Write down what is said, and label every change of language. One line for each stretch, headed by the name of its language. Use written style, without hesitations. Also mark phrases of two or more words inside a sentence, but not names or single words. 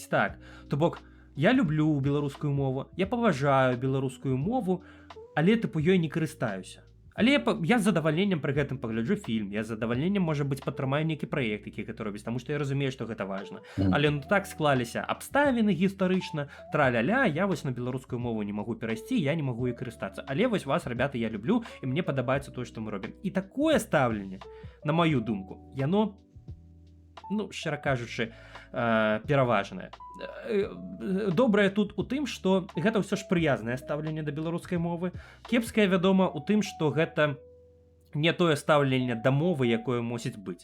Belarusian: Так, то бок я люблю беларускую мову, я паважаю беларускую мову, але тыпу ёй не карыстаюся. Але я з задавальненнем пры гэтым пагляджу фільм, я з задавальненнем, можа быць, падтрымаю нейкі праект, які гэта робіць, таму што я разумею, што гэта важна. Але ну так склаліся абставіны гістарычна, тра-ля-ля, я вось на беларускую мову не магу перайсці, я не магу і карыстацца. Але вось вас, ребята, я люблю, і мне падабаецца тое, што мы робім. І такое стаўленне, на маю думку, яно, ну, шчыра кажучы, пераважнае. Добрае тут у тым, што гэта ўсё ж прыязнае стаўленне да беларускай мовы. Кепскае, вядома, у тым, што гэта не тое стаўленне да мовы, якое мусіць быць.